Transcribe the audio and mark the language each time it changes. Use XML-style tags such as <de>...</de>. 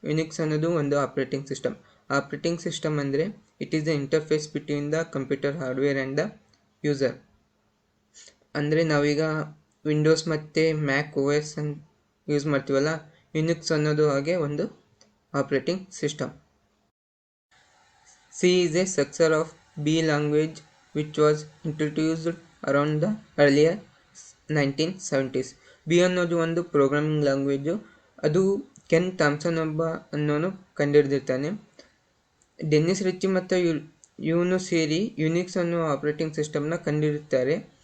<kn>Unix ಅನ್ನೋದು ಒಂದು operating system. Operating system ಅಂದರೆ</kn> <en>It is the interface between the computer hardware and the user.</en> <kn>ಅಂದರೆ ನಾವೀಗ Windows ಮತ್ತು ಮ್ಯಾಕ್ ಓ ಎಸ್ ಅನ್ನು ಯೂಸ್ ಮಾಡ್ತೀವಲ್ಲ, ಯುನಿಕ್ಸ್ ಅನ್ನೋದು ಹಾಗೆ ಒಂದು operating system.</kn> <en>C is a successor of B language which was introduced around the earlier 1970s.</en> <kn>B ಅನ್ನೋದು ಒಂದು ಪ್ರೋಗ್ರಾಮಿಂಗ್ ಲ್ಯಾಂಗ್ವೇಜು. ಅದು ಕೆನ್ ಥಾಮ್ಸನ್ ಅನ್ನೋನು ಕಂಡುಹಿಡಿದಿರ್ತಾನೆ. ಡೆನಿಸ್ ರಿಚಿ ಮತ್ತು ಇವನು ಸೇರಿ ಯುನಿಕ್ಸ್ ಅನ್ನೋ ಆಪ್ರೇಟಿಂಗ್ ಸಿಸ್ಟಮ್ನ ಕಂಡುಹಿಡಿತಾರೆ.</kn>